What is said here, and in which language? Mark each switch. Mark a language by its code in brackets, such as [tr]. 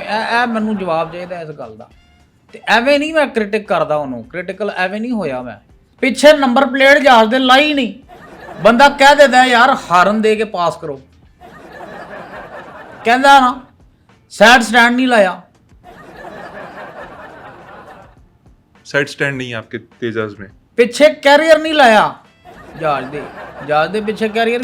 [pa] ਇਹ ਮੈਨੂੰ ਜਵਾਬ ਚਾਹੀਦਾ ਇਸ ਗੱਲ ਦਾ। ਤੇ ਐਵੇਂ ਨਹੀਂ ਮੈਂ ਕ੍ਰਿਟਿਕ ਕਰਦਾ ਉਹਨੂੰ, ਕ੍ਰਿਟੀਕਲ ਐਵੇਂ ਨਹੀਂ ਹੋਇਆ ਮੈਂ। ਪਿੱਛੇ ਨੰਬਰ ਪਲੇਟ ਜਹਾਜ਼ ਦੇ ਲਾਈ ਨਹੀਂ, ਬੰਦਾ ਕਹਿ ਦਿੰਦਾ ਯਾਰ ਹਾਰਨ ਦੇ ਕੇ ਪਾਸ ਕਰੋ, ਕਹਿੰਦਾ ਨਾ ਸਾਈਡ ਸਟੈਂਡ ਨਹੀਂ ਲਾਇਆ। [hi] साइड स्टैंड नहीं है आपके तेजस में। [pa] ਪਿੱਛੇ ਕੈਰੀਅਰ ਨਹੀਂ ਲਾਇਆ ਜਹਾਜ਼ ਦੇ ਪਿੱਛੇ ਕੈਰੀਅਰ।